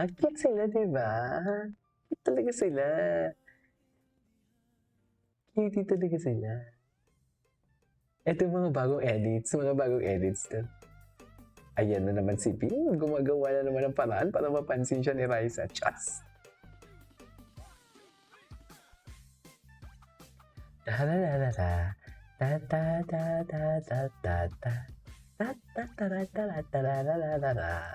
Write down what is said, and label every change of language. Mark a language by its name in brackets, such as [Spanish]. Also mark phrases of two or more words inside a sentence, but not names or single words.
[Filipino] Cute sila, diba? Cute talaga sila. Cute talaga sila. Ito yung mga bagong edits to. Ayan na naman si Ping. Gumagawa na naman ng paraan para mapansin siya ni Raisa. Chas! Da-da-da-da-da. Da-da-da-da-da-da-da. Da-da-da-da-da-da-da-da-da.